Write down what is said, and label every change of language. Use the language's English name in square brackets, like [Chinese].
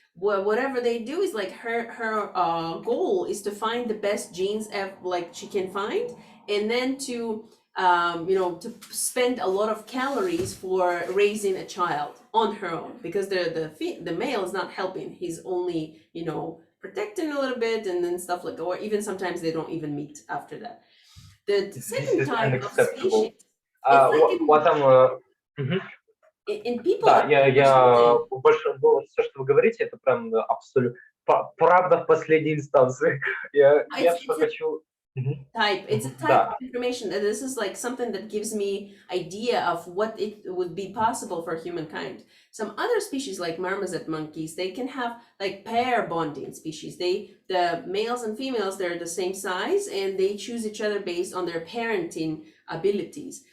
[English] Whatever they do is like her goal is to find the best genes like she can find, and then to to spend a lot of calories for raising a child on her own, because the male is not helping. He's only protecting a little bit and then stuff like, or even sometimes they don't even meet after that. The second type of species, what I'm in people. [Russian] Да, я больше все, что вы говорите, это прям абсолютно правда в последней инстанции. Я что хочу. [English] Type. It's a type of information. This is like something that gives me idea of what it would be possible for humankind. Some other species like marmoset monkeys, they can have like pair bonding species. The males and females, they're the same size and they choose each other based on their parenting abilities.